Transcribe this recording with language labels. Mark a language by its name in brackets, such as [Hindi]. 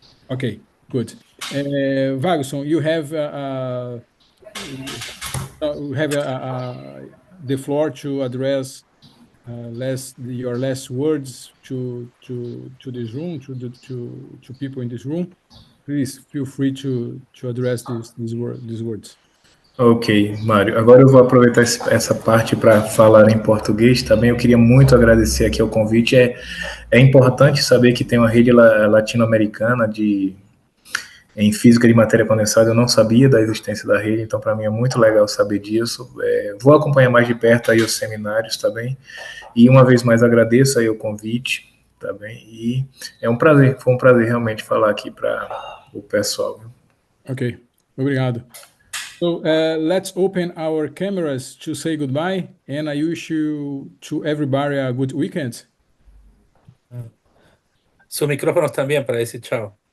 [English] Okay, good. Wagson, you have the floor to address your last words to this room, to people in this room. Please feel free to address these words. [Portuguese] Ok, Mário. Agora eu vou aproveitar essa parte para falar em português também. Eu queria muito agradecer aqui o convite. É importante saber que tem uma rede latino-americana em física de matéria condensada. Eu não sabia da existência da rede, então para mim é muito legal saber disso. Vou acompanhar mais de perto aí os seminários também. E uma vez mais agradeço aí o convite também. E foi um prazer realmente falar aqui para o pessoal. Ok, obrigado. [English] So let's open our cameras to say goodbye, and I wish you to everybody a good weekend. [Spanish] Sus micrófonos también para decir chao.